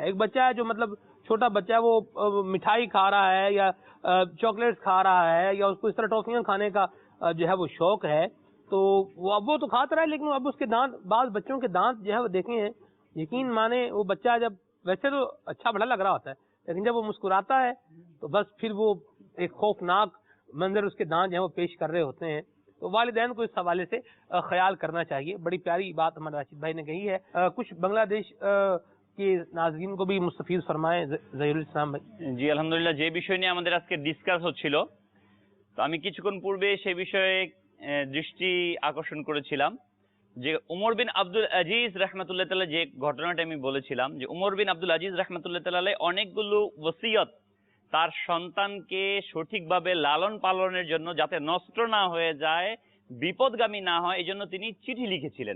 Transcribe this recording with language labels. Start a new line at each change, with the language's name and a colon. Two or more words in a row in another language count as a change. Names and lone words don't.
Urdu: ایک بچہ ہے جو مطلب چھوٹا بچہ ہے, وہ مٹھائی کھا رہا ہے یا چاکلیٹس کھا رہا ہے یا اس کو اس طرح ٹافیاں کھانے کا جو ہے وہ شوق ہے, تو وہ تو کھاتا رہا ہے, لیکن اب اس کے دانت, بعض بچوں کے دانت جو ہے وہ دیکھے ہیں, یقین مانے وہ بچہ جب ویسے تو اچھا بڑا لگ رہا ہوتا ہے, لیکن جب وہ مسکراتا ہے تو بس پھر وہ ایک خوفناک منظر اس کے دانت جو ہے وہ پیش کر رہے ہوتے ہیں. تو والدین کو اس حوالے سے خیال کرنا چاہیے. بڑی پیاری بات ہمارے راشد بھائی نے کہی ہے. کچھ بنگلہ دیش کے ناظرین کو بھی مستفیض فرمائیں ظہیرুল ইসলাম ভাই.
Bangla: জি আলহামদুলিল্লাহ, যে বিষয় নিয়ে আমাদের আজকে ডিসকাস হচ্ছিল, তো আমি কিছুক্ষণ পূর্বে সেই বিষয়ে দৃষ্টি আকর্ষণ করেছিলাম যে উমর বিন আব্দুল আজিজ রাহমাতুল্লাহ তাআলা, যে ঘটনাটা আমি বলেছিলাম যে উমর বিন আব্দুল আজিজ রাহমাতুল্লাহ তাআলা অনেকগুলো ওসিয়ত তার সন্তানকে সঠিকভাবে লালন পালনের জন্য, যাতে নষ্ট না হয়ে যায়, বিপদগামী না হয়, এই জন্য তিনি চিঠি লিখেছিলেন.